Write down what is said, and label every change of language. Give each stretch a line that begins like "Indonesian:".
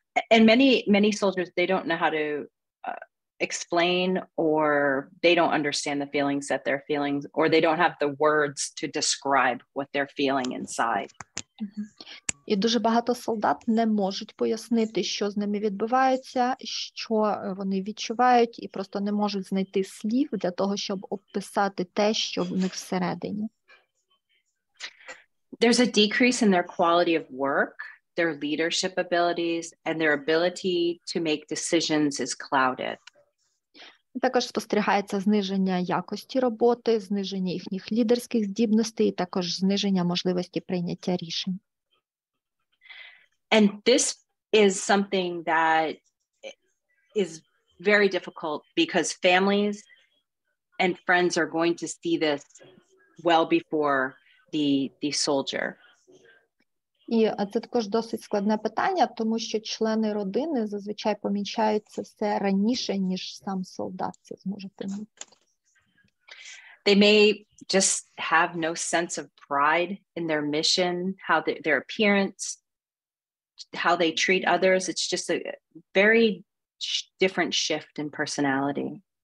English: And many soldiers, they don't know how to explain, or they don't understand the feelings that they're feeling, or they don't have the words to describe what they're feeling inside.
Ukrainian: І дуже багато солдат не можуть пояснити, що з ними відбувається, що вони відчувають, і просто не можуть знайти слів для того, щоб описати те, що в них всередині.
English: There's a decrease in their quality of work, their leadership abilities, and their ability to make decisions is clouded.
Ukrainian: Також спостерігається зниження якості роботи, зниження їхніх лідерських здібностей, і також зниження можливості прийняття рішень.
English: And this is something that is very difficult because families and friends are going to see this well before the soldier.
Ukrainian: І це також досить складне питання, тому що члени родини зазвичай помічають це все раніше, ніж сам солдат це зможе помітити.
English: They may just have no sense of pride in their mission, their appearance, how they treat others. It's just a very different shift in personality.